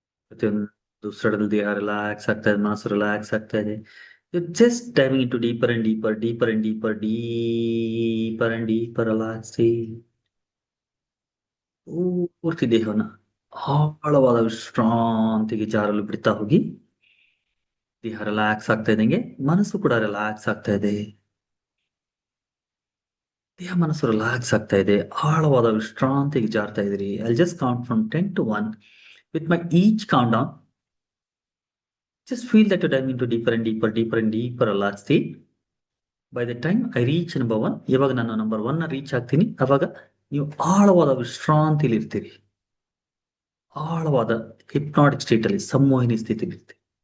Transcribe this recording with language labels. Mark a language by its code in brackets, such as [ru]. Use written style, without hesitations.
[kn] ಪ್ರತಿಯೊಂದು ಉಸಿರಾಟದಲ್ಲಿ ದೇಹ ರಿಲ್ಯಾಕ್ಸ್ ಆಗ್ತಾ ಇದೆ, ಮನಸ್ಸು ರಿಲ್ಯಾಕ್ಸ್ ಆಗ್ತಾ ಇದೆ. [en] Just diving into deeper and deeper, deeper and deeper, deeper and deeper relaxing. [kn] ಪೂರ್ತಿ ದೇಹವನ್ನ ಆಳವಾದ ವಿಶ್ರಾಂತಿಗೆ ಜಾರಲು ಬಿಡ್ತಾ ಹೋಗಿ. ದೇಹ ರಿಲ್ಯಾಕ್ಸ್ ಆಗ್ತಾ ಇದ್ದಂಗೆ ಮನಸ್ಸು ಕೂಡ ರಿಲ್ಯಾಕ್ಸ್ ಆಗ್ತಾ ಇದೆ. ದೇಹ ಮನಸ್ಸು ರಿಲ್ಯಾಕ್ಸ್ ಆಗ್ತಾ ಇದೆ, ಆಳವಾದ ವಿಶ್ರಾಂತಿಗೆ ಜಾರ್ತಾ ಇದ್ರಿ. [en] I'll just count from 10 to 1. With my each countdown, just feel that you're diving into deeper and deeper, deeper and deeper relaxed state. By the time I reach number 1, [kn] ಇವಾಗ ನಾನು ನಂಬರ್ 1 ರೀಚ್ ಆಗ್ತೀನಿ, ಅವಾಗ ನೀವು ಆಳವಾದ ವಿಶ್ರಾಂತಿಲಿ ಇರ್ತೀರಿ. ಆಳವಾದ hypnotic state ಅಲ್ಲಿ, ಸಂಮೋಹಿನಿ ಸ್ಥಿತಿಲಿ ಇರ್ತೀರಿ.